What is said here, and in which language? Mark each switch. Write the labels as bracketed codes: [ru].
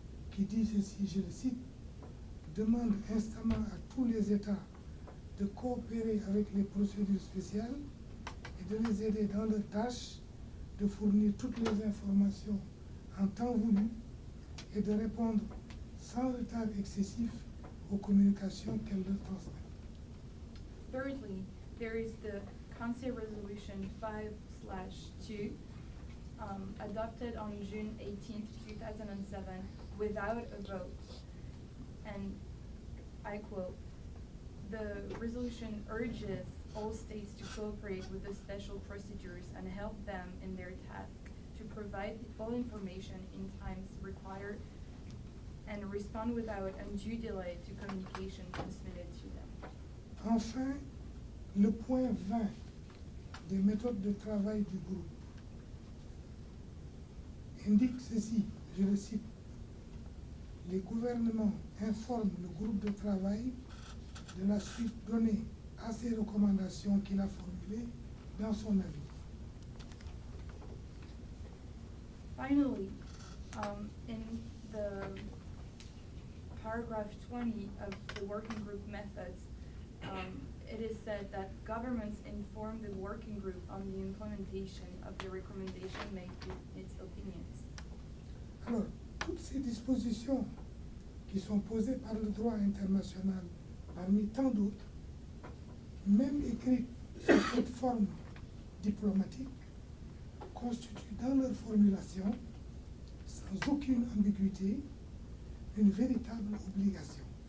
[fr] qui dit ceci, je le cite: demande instamment à tous les États de coopérer avec les procédures spéciales et de les aider dans leur tâche, de fournir toutes les informations en temps voulu et de répondre sans retard excessif aux communications qu'elles leur transmettent. [en] Thirdly, there is the Council Resolution 5/2, adopted on June 18th, 2007, without a vote. And I quote, the resolution urges all states to cooperate with the special procedures and help them in their task to provide all information in times required and respond without undue delay to communication transmitted to them. [fr] Enfin, le point 20 des méthodes de travail du groupe indique ceci, je le cite: les gouvernements informent le groupe de travail de la suite donnée à ces recommandations qu'il a formulées dans son avis. [en] Finally, in the paragraph 20 of the working group methods, it is said that governments inform the working group on the implementation of the recommendation made with its opinions. [fr] Alors, toutes ces dispositions qui sont posées par le droit international, parmi tant d'autres, même écrites sous cette forme diplomatique, constituent dans leur formulation, sans aucune ambiguïté, une véritable obligation.